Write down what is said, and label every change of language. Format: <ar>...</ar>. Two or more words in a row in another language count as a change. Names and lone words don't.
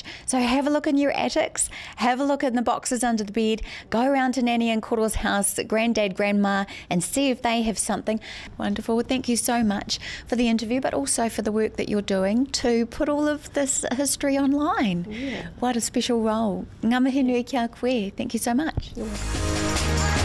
<en>So have a look in your attics, have a look in the boxes under the bed, go around to Nanny and Koro's house, Granddad, Grandma, and see if they have something. Wonderful. Well, thank you so much for the interview, but also for the work that you're doing to put all of this history online. Yeah. What a special role.</en> <mi>Ngā mihi nui kia koe.</mi> <en>Thank you so much. You're welcome.</en>